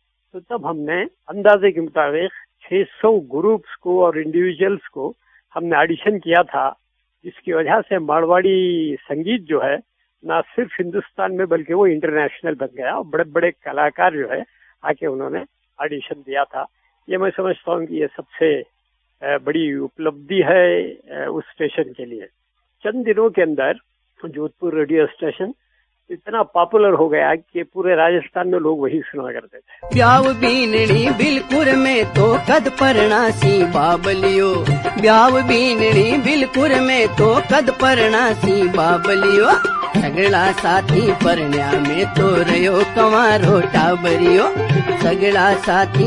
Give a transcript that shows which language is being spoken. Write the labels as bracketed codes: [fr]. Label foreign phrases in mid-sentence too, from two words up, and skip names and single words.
[hi] तो तब हमने अंदाजे के मुताबिक 600 ग्रुप्स को और इंडिविजुअल्स को हमने ऑडिशन किया था, जिसकी वजह से मारवाड़ी संगीत जो है ना सिर्फ हिंदुस्तान में बल्कि वो इंटरनेशनल बन गया और बड़े बड़े कलाकार जो है आके उन्होंने ऑडिशन दिया था। ये मैं समझता हूँ कि ये सबसे बड़ी उपलब्धि है उस स्टेशन के लिए। चंद दिनों के अंदर जोधपुर रेडियो स्टेशन इतना पॉपुलर हो गया कि पूरे राजस्थान में लोग वही सुना करते थे। [mwr] ब्याव बीननी बिलकुर में तो कद परणासी बाबलियो, ब्याव बीननी बिलकुर में तो कद परणासी बाबलियो, सगड़ा साथी परण्या में तो रयो कमारो टाबरियो, सगड़ा साथी